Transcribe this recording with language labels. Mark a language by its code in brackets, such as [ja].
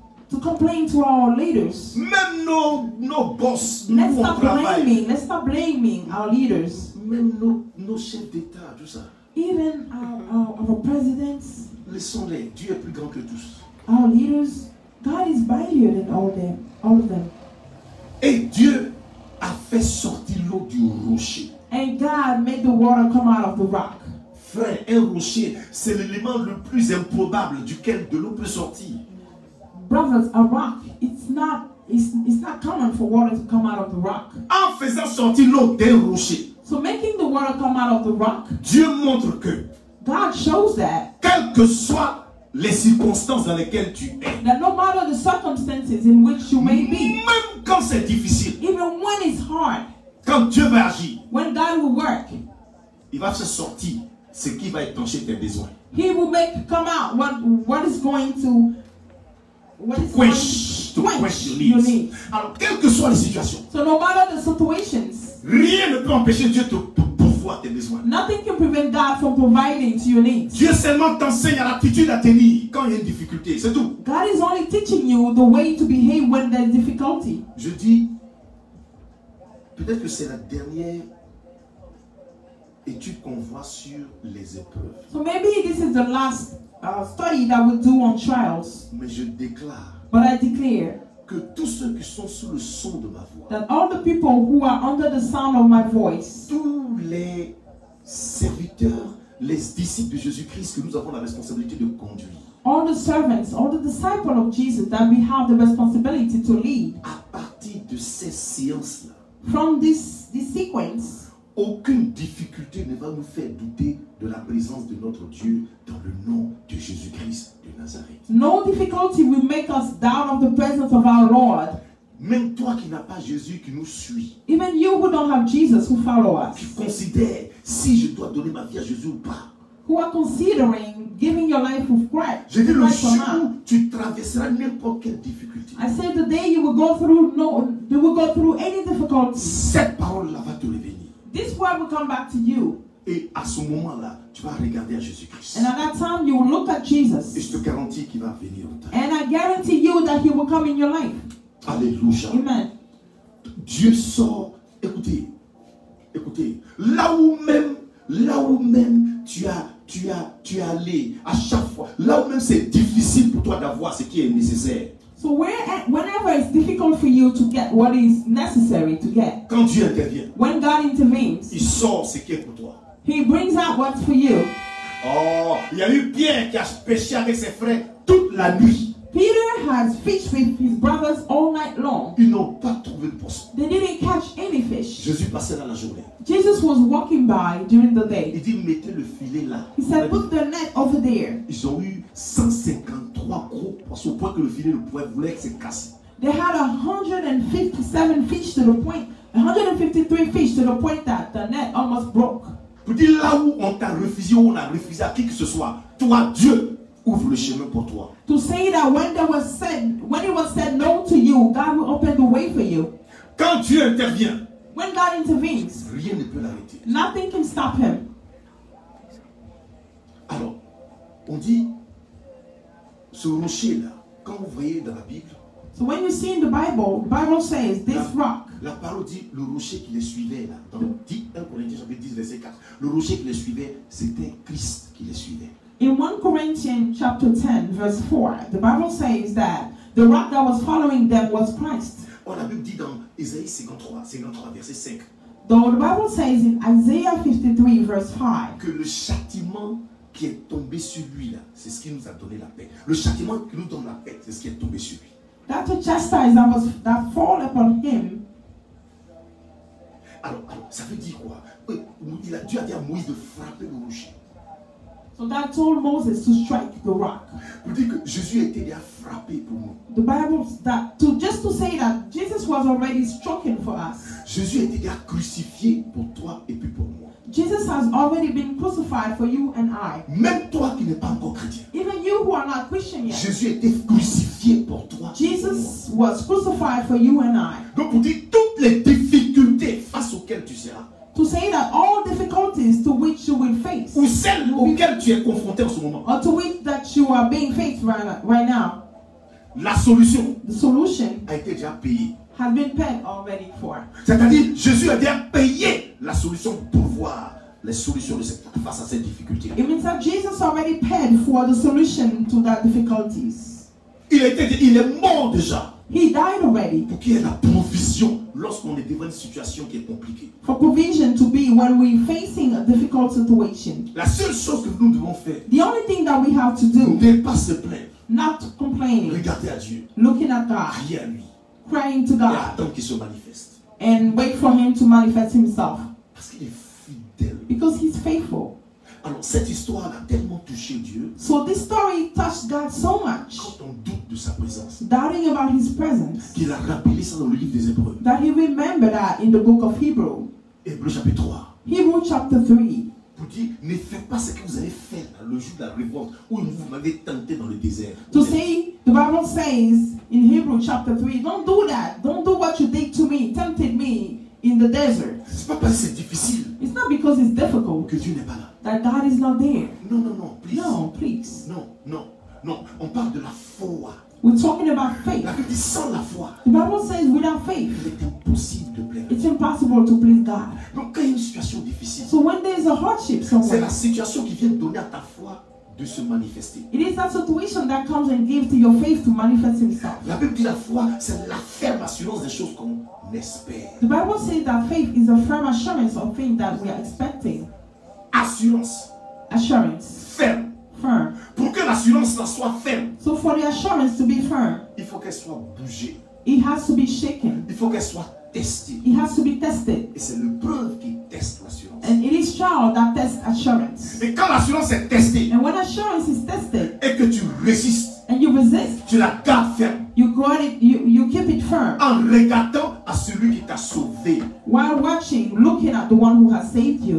[en] To complain to our leaders. [fr] Même nos boss, [en] Let's [fr] nous on [en] stop [fr] travaille. [en] blaming. Let's stop blaming our leaders. [fr] Même nos chefs d'État, tout ça. [en] Even our presidents, [fr] Laissons-les. Dieu est plus grand que tous. [en] our leaders. God is mightier than all of them. [fr] Et Dieu a fait sortir l'eau du rocher. [en] And God made the water come out of the rock. [fr] Frère, un rocher, c'est l'élément le plus improbable duquel de l'eau peut sortir. [en] Brothers, a rock, it's not common for water to come out of the rock. [fr] En faisant sortir l'eau d'un rocher, [en] So making the water come out of the rock, [fr] Dieu montre que, [en] God shows that [fr] quelles que soient les circonstances dans lesquelles tu es, [en] no matter the circumstances in which you may be, [fr] même quand c'est difficile, [en] even when it's hard, [fr] quand Dieu va agir, [en] when God will work, [fr] il va se sortir ce qui va étancher tes besoins. [en] He will make come out what is going to Quench your needs. [fr] Alors, quelles que soient les situations, [en] So no matter the situations, [fr] rien ne peut empêcher Dieu de pourvoir tes besoins. [en] nothing can prevent God from providing to your needs. [fr] Dieu seulement t'enseigne à l'attitude à tenir quand il y a une difficulté, c'est tout. [en] God is only teaching you the way to behave when there's difficulty. [fr] Je dis, peut-être que c'est la dernière étude qu'on voit sur les épreuves. [en] So maybe this is the last study that we do on trials. [fr] Mais je déclare [en] But I declare [fr] que tous ceux qui sont sous le son de ma voix, [en] that all the people who are under the sound of my voice, [fr] tous les serviteurs, les disciples de Jésus-Christ que nous avons la responsabilité de conduire. [en] All the servants, all the disciples of Jesus that we have the responsibility to lead. [fr] À partir de ces séances-là, [en] From this sequence, [fr] aucune difficulté ne va nous faire douter de la présence de notre Dieu dans le nom de Jésus-Christ de Nazareth. [en] no difficulty will make us doubt of the presence of our Lord. [fr] Même toi qui n'as pas Jésus qui nous suit, [en] Even you who don't have Jesus who follow [fr] qui [en] us, [fr] considère si je dois donner ma vie à Jésus ou pas. [en] who are considering giving your life with Christ, [fr] Je dis le [en] Christ or [fr] jour [en] not. [fr] où tu traverseras n'importe quelle difficulté, [en] I said the day you will go through you will go through any difficulty. [fr] cette parole-là va te revenir. [en] This word will come back to you. [fr] Et à ce moment-là, tu vas regarder à Jésus-Christ. [en] And at that time you will look at [fr] Et [en] Jesus. [fr] je te garantis qu'il va venir au temps. [en] And I guarantee you that he will come in your life. [fr] Alléluia. Amen. Dieu sort. Écoutez, écoutez. Là où même tu es allé à chaque fois. Là où même c'est difficile pour toi d'avoir ce qui est nécessaire. [en] So whenever it's difficult for you to get what is necessary to get, [fr] Quand Dieu intervient, [en] when God intervenes, [fr] il sort ce qui est pour toi. [en] he brings out what's for you. [fr] Oh, il y a eu Pierre qui a péché avec ses frères toute la nuit. [en] Peter has fished with his brothers all night long. [fr] Ils n'ont pas trouvé de poisson. [en] They didn't catch any fish. [fr] Jésus passait dans la journée. [en] Jesus was walking by during the day. [fr] Il dit, mettez le filet là. [en] He said, put the net over there. [fr] Ils ont eu 153 gros poissons au point que le filet ne voulait que se casse. [en] They had 157 fish to the point, 153 fish to the point that the net almost broke. [fr] Pour dire là où on t'a refusé, où on a refusé à qui que ce soit, toi, Dieu, ouvre le chemin pour toi. [en] To say that when it was said no to you, God will open the way for you. [fr] Quand Dieu intervient, [en] When God intervenes, [fr] rien ne peut l'arrêter. [en] nothing can stop him. [fr] Alors, on dit, ce rocher-là, quand vous voyez dans la Bible, [en] So when you see in the Bible says this rock. [fr] la parole dit, le rocher qui les suivait, là, dans 1 Corinthiens chapitre 10, verset 4, le rocher qui les suivait, c'était Christ qui les suivait. [en] In 1 Corinthians chapter 10, verse 4, the Bible says that the rock that was following them was Christ. [fr] Oh, la Bible dit dans Ésaïe 53, verset 5, [en] Though the Bible says in Isaiah 53, verse 5, [fr] que le châtiment qui est tombé sur lui, là, c'est ce qui nous a donné la paix. Le châtiment qui nous donne la paix, c'est ce qui est tombé sur lui. [en] that the chastisement that fall upon him. [fr] Alors, ça veut dire quoi? Dieu a dit à Moïse de frapper le rocher. [en] So God told Moses to strike the rock. [fr] Pour dire que Jésus a été déjà frappé pour nous. [en] The Bible just to say that Jesus was already stricken for us. [fr] Jésus a été déjà crucifié pour toi et puis pour moi. [en] Jesus has already been crucified for you and I. [fr] Même toi qui n'es pas encore chrétien. [en] Even you who are not Christian yet. [fr] Jésus a été crucifié pour toi. [en] Jesus was crucified for you and I. [fr] Donc pour dire toutes les difficultés face auxquelles tu seras. [en] To say that all difficulties to which you will face, [fr] Ou celles auxquelles tu es confronté en ce moment. [en] or to which that you are being faced right now, [fr] La solution [en] the solution [fr] a été déjà payée. [en] has been paid already for. [fr] C'est-à-dire, Jésus a déjà payé la solution pour voir les solutions face à ces difficultés. [en] It means that Jesus already paid for the solution to that difficulties. [fr] Il est mort déjà [en] He died already [fr] pour qu'il y ait la provision lorsqu'on est devant une situation qui est compliquée. [en] for provision to be when we're facing a difficult situation. [fr] La seule chose que nous devons faire [en] The only thing that we have to do, [fr] n'est pas se plaindre, [en] not complaining, [fr] regarder à Dieu, [en] looking at God, [fr] prier à lui [en] praying to [fr] et [en] God, [fr] attendre qu'il se manifeste. [en] and wait for Him to manifest Himself. [fr] Parce qu'il est fidèle. [en] Because He's faithful. [fr] Alors cette histoire a tellement touché Dieu, [en] So this story touched God so much, [fr] quand on doute de sa présence, [en] doubting about His presence, [fr] qu'il a rappelé ça dans le livre des Hébreux. [en] that He remembered that in the book of Hebrew. [fr] Hébreux chapitre 3. [en] Hebrew chapter 3. [fr] Pour dire, ne faites pas ce que vous avez fait là, le jour de la révolte, où vous m'avez tenté dans le désert. [en] To say, the Bible says in Hebrew chapter 3, don't do that. Don't do what you did to me, tempted me in the desert. [fr] C'est pas parce que c'est difficile [en] It's not because it's difficult [fr] que Dieu n'est pas là. [en] that God is not there. [fr] Non, non, non, [en] please. No, please. [fr] Non, non, non. On parle de la foi. [en] We're talking about faith. [fr] La Bible dit sans la foi, [en] The Bible says without faith, [fr] il est impossible de plaire. [en] it's impossible to please God. [fr] Donc quand il y a une situation difficile, [en] So when there's a hardship [fr] c'est [en] somewhere, [fr] la situation qui vient donner à ta foi de se manifester. [en] it is that situation that comes and gives to your faith to manifest Himself. [fr] La Bible dit la foi, c'est la ferme assurance des choses qu'on espère. [en] The Bible says that faith is a firm assurance of things that we are expecting. [fr] Assurance. [en] assurance. [fr] Ferme. [en] Firm. [fr] Pour que l'assurance soit ferme, [en] So for the assurance to be firm, [fr] il faut qu'elle soit bougée. [en] it has to be shaken. [fr] Il faut qu'elle soit testée. [en] It has to be tested. [fr] Et c'est l'épreuve qui teste l'assurance. [en] And it is trial that tests assurance. [fr] Et quand l'assurance est testée [en] And when assurance is tested [fr] et que tu résistes, [en] and you resist, [fr] tu la gardes ferme [en] you got it, you keep it firm [fr] en regardant à celui qui t'a sauvé. [en] while watching, looking at the one who has saved you.